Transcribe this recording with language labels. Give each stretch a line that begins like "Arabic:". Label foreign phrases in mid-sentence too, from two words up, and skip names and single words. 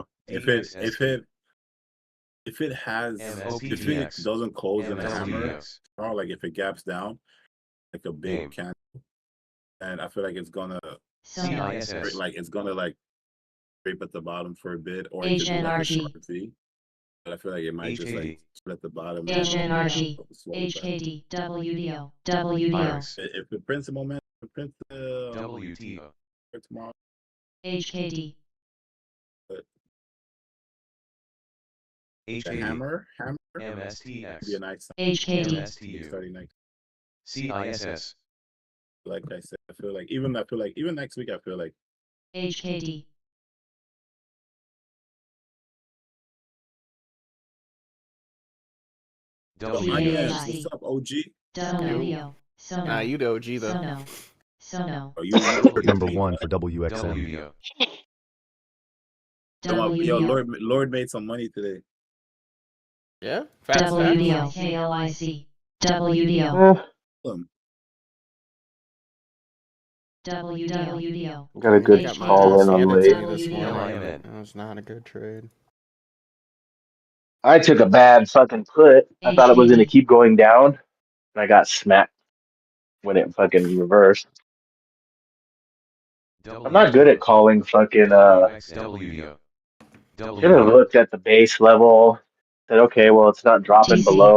English: If it doesn't close in a hammer, or like if it gaps down, like a big candle, and I feel like it's gonna scrape at the bottom for a bit, or it could do like a short V. But I feel like it might just like at the bottom. HNRG. HKD. WDO. WDO. If it prints a momentum, it prints the WTO. tomorrow. HKD. HKD. Hammer. MSTX. Be a nice HKD. MSTU. CISS. Like I said, I feel like even next week, I feel like HKD. What's up, OG? WDO. Nah, you the OG though. Sono. Alert number one for WXM. Yo, Lord made some money today. Yeah? WDO. KLIC. WDO. WDO. Got a good call in on late. That was not a good trade. I took a bad fucking put. I thought it was going to keep going down, and I got smacked when it fucking reversed. I'm not good at calling fucking, should have looked at the base level, said, okay, well, it's not dropping below.